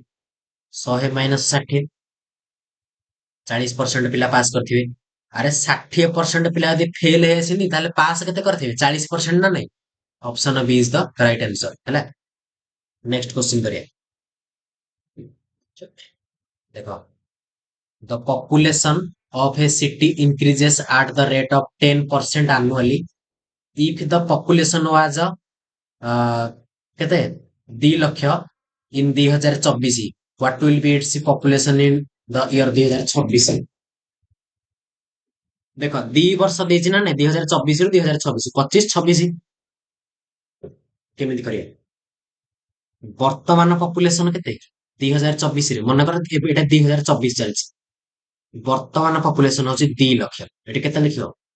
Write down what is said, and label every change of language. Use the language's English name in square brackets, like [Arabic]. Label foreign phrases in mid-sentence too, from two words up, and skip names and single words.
[Odia] 100 ମାଇନସ୍ 60, 40% ପିଲା ପାସ୍ କରିଥିବେ। ଆରେ 60% ପିଲା ଯଦି ଫେଲ ହେଇଆସିନି ତାହେଲେ ପାସ୍ କେତେ କରିଥିବେ? 40% ନା ନାଇଁ? [English] option B is the right answer [Odia] ହେଲା। [English] next question [Odia] କରିବା। ଦେଖ, [English] the population of a city increases at the rate of 10% annually if the population was କେତେ 2 ଲକ୍ଷ in 2024, what will be its population in the year 2026? [Odia] ଦେଖ 2 ବର୍ଷ ଦେଇଛି ନା ନାଇଁ, 2024 ରୁ 2026, 25 26 କେମିତି କରିବା? ବର୍ତ୍ତମାନ ପପୁଲେସନ କେତେ 2024 ରେ, ମନେକର ଏବେ ଏଇଟା 2024 ଚାଲିଛି, ବର୍ତ୍ତମାନ ପପୁଲେସନ ହଉଛି 2 ଲକ୍ଷ, ଏଠି କେତେ ଲେଖିବ?